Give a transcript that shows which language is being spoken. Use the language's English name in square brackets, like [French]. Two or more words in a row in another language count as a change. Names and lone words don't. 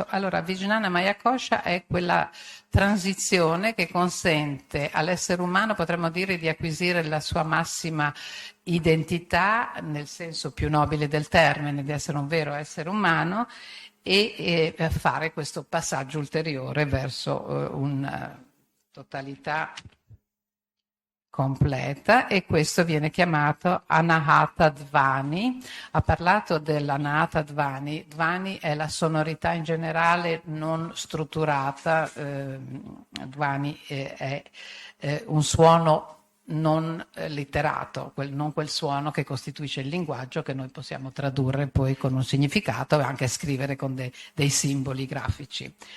[Italian] Allora, Vijnanamaya-kosha è quella transizione che consente all'essere umano, potremmo dire, di acquisire la sua massima identità, nel senso più nobile del termine, di essere un vero essere umano, e fare questo passaggio ulteriore verso una totalità completa, e questo viene chiamato anahata-dhvani. Ha parlato dell'anahata-dhvani. Dhvani è la sonorità in generale non strutturata. Dhvani è un suono non litterato, non quel suono che costituisce il linguaggio, che noi possiamo tradurre poi con un significato e anche scrivere con dei simboli grafici.